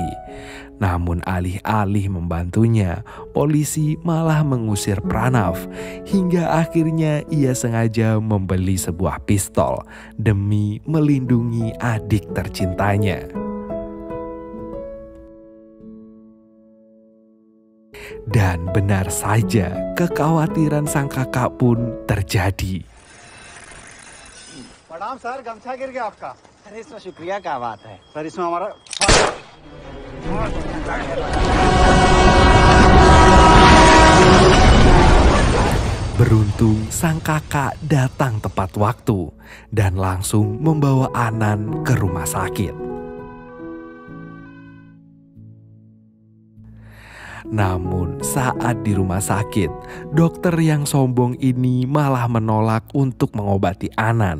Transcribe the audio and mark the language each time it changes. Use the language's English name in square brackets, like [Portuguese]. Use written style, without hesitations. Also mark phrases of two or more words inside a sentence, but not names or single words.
[Indonesian] Namun alih-alih membantunya, polisi malah mengusir Pranav hingga akhirnya ia sengaja membeli sebuah pistol demi melindungi adik tercintanya. Dan benar saja, kekhawatiran sang kakak pun terjadi. [Hindi] प्रणाम सर, गमछा गिर गया आपका। अरे इसमें शुक्रिया क्या बात है। सर इसमें हमारा [Indonesian] Beruntung sang kakak datang tepat waktu dan langsung membawa Anan ke rumah sakit. Namun saat di rumah sakit, dokter yang sombong ini malah menolak untuk mengobati Anan.